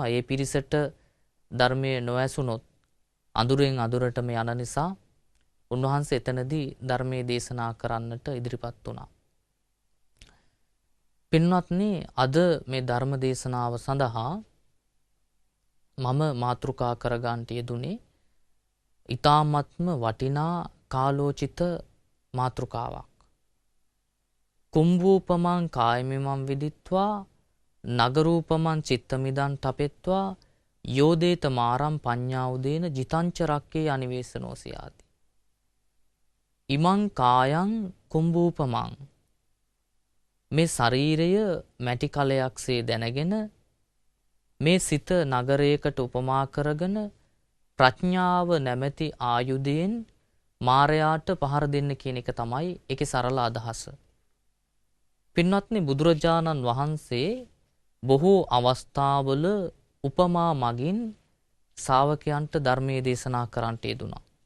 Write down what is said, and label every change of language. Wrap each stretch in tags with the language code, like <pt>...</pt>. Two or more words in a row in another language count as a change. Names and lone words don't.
<si>ඒ පිරිසට ධර්මයේ නොඇසුනොත් අඳුරෙන් අඳුරටම යන නිසා උන්වහන්සේ එතනදී ධර්මයේ දේශනා කරන්නට ඉදිරිපත් වුණා. පින්වත්නි, අද මේ ධර්ම දේශනාව සඳහා මම මාතෘකා කරගන්නට යෙදුනේ ඊ타ත්ම වටිනා කාලෝචිත මාතෘකාවක්.</si> <pi>කුම්භූපමං කායමිමං විදිත්වා නගරූපමං චිත්තමිදං තපෙත්වා යෝදේත මාරම් පඤ්ඤාඋදේන ජිතංච රක්කේ අනිවේසනෝ සියාති. ඉමං කායං කුම්භූපමං,</pi> <si>මේ ශරීරය මැටි කලයක්සේ දැනගෙන මේ සිත නගරයකට උපමා කරගෙන ප්‍රඥාව නැමැති ආයුධයෙන් මාරයාට පහර දෙන්න කියන එක තමයි ඒකේ සරල අදහස. පින්වත්නි, බුදුරජාණන් වහන්සේ බොහෝ අවස්ථාවල උපමා මගින් ශ්‍රාවකයන්ට ධර්මයේ දේශනා කරන්නට යෙදුණා.</si>